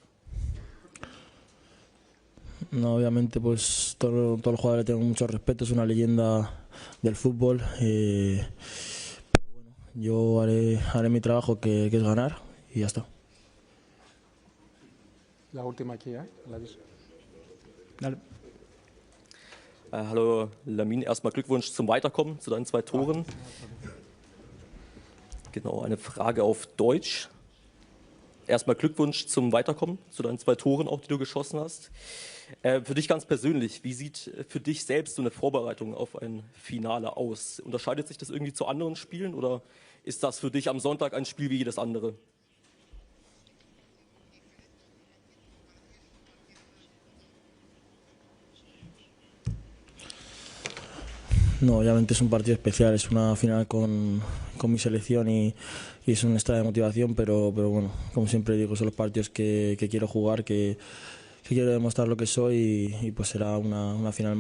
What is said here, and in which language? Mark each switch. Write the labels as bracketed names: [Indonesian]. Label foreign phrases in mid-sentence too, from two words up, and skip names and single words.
[Spanish] No, obviamente, pues todos los jugadores le tengo mucho respeto, es una leyenda del fútbol. Pero bueno, yo haré mi trabajo, que es ganar, y ya está. La última aquí, ¿eh? La aviso. Dale. [German] Hallo Lamine, erstmal Glückwunsch zum Weiterkommen, zu deinen 2 Toren. Genau, eine Frage auf Deutsch. Erstmal Glückwunsch zum Weiterkommen, zu deinen 2 Toren auch, die du geschossen hast. Für dich ganz persönlich, wie sieht für dich selbst so eine Vorbereitung auf ein Finale aus? Unterscheidet sich das irgendwie zu anderen Spielen oder ist das für dich am Sonntag ein Spiel wie jedes andere? [Spanish] No, obviamente es un partido especial, es una final con mi selección y es un extra de motivación, pero bueno, como siempre digo, son los partidos que quiero jugar, que quiero demostrar lo que soy y pues será una final más.